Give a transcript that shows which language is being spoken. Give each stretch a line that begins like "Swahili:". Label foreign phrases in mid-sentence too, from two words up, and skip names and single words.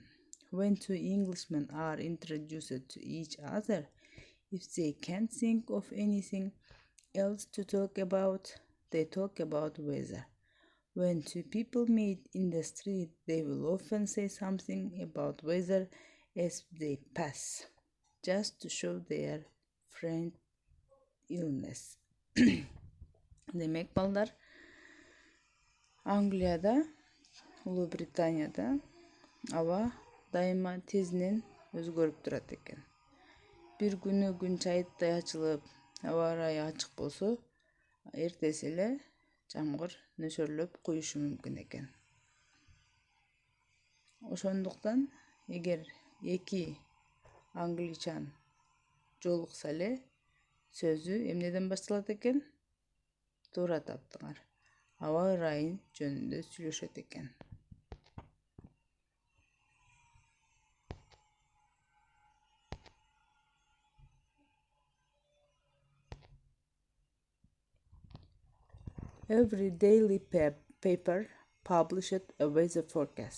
English: When two Englishmen are introduced to each other, if they can't think of anything else to talk about, they talk about weather. When two people meet in the street, they will often say something about weather as they pass, just to show their friendliness.
Kyrgyz: Демек, балдар, Англияда, Улуу Британияда аба дайыма тезинен өзгөрүп турат экен. Бир күнү күн чайыттай ачылып, аба ырайы ачык болсо, эртеси эле жамгыр нөсөрлөп куюшу мүмкүн экен. Ошондуктан, эгер эки англичан жолукса эле, сөзү эмнеден башталат экен? Туура таптыңар. Аба ырайы жөнүндө сүйлөшөт экен.
English: Every daily paper published a weather forecast.